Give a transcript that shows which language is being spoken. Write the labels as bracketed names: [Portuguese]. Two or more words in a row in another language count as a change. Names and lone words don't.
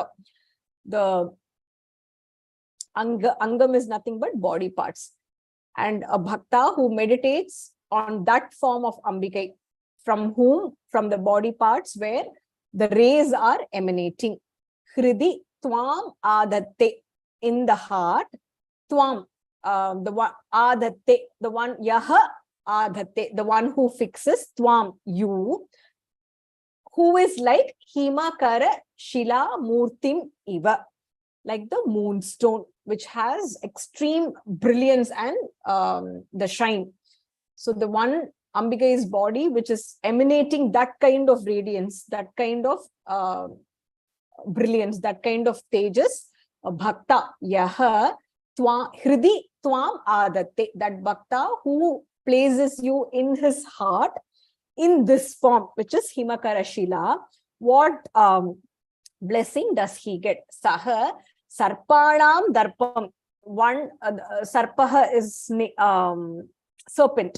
[English] The Angam is nothing but body parts. And a bhakta who meditates on that form of Ambikai, from whom, from the body parts where the rays are emanating. [Sanskrit] हृदि त्वाम् आदत्ते, [English] in the heart. Twam, the one Adatte, the one [Sanskrit] यः आदत्ते, [English] the one who fixes. Twam, you, who is like [Sanskrit] हिमकर शिला मूर्तिम् इव, [English] like the moonstone, which has extreme brilliance and the shine. So the one Ambikai's body, which is emanating that kind of radiance, that kind of brilliance, that kind of tejas, [Sanskrit] भक्त यः हृदि त्वाम् आदत्ते, [English] that bhakta who places you in his heart in this form, which is [Sanskrit] हिमकर शिला. [English] What blessing does he get? [Sanskrit] सह सर्पाणां दर्पम्. [English] One Sarpaha is serpent.